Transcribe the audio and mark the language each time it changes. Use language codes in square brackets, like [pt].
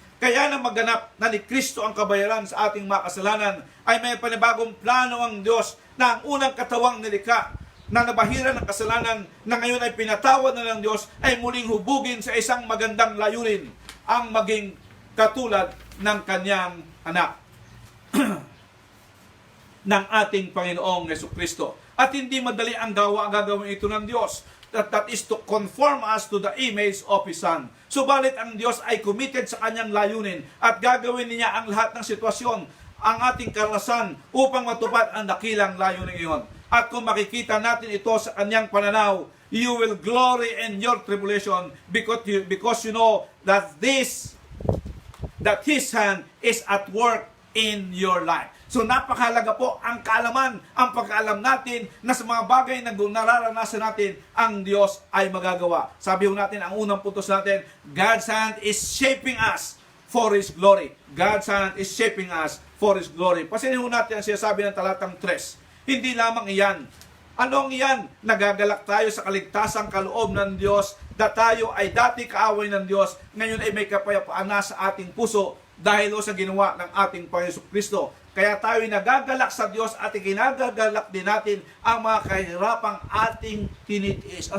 [tl] Kaya na maganap na ni Kristo ang kabayaran sa ating mga kasalanan, ay may panibagong plano ang Diyos na ang unang katawang nilikha na nabahiran ng kasalanan na ngayon ay pinatawad na ng Diyos ay muling hubugin sa isang magandang layunin, ang maging katulad ng kanyang anak ng ating Panginoong Jesucristo. At hindi madali ang gagawin ito ng Diyos. [en] That is to conform us to the image of His Son. [tl] Subalit ang Diyos ay committed sa kanyang layunin at gagawin niya ang lahat ng sitwasyon, ang ating karanasan upang matupad ang dakilang layunin iyon. At kung makikita natin ito sa kanyang pananaw, [en] you will glory in your tribulation because you know that His hand is at work in your life. [tl] So napakahalaga po ang kaalaman, ang pagkaalam natin na sa mga bagay na nararanasan natin, ang Diyos ay magagawa. Sabi ho natin, ang unang puntos natin, [en] God's hand is shaping us for His glory. God's hand is shaping us for His glory. [tl] Pasinin ho natin ang sinasabi ng talatang 3. Hindi lamang iyan. Anong iyan? Nagagalak tayo sa kaligtasang kaloob ng Diyos, na tayo ay dati kaaway ng Diyos, ngayon ay may kapayapaan na sa ating puso dahil sa ginawa ng ating Panginoon Kristo. Kaya tayo ay nagagalak sa Diyos at ikinagagalak din natin ang mga kahirapang ating tinitiis.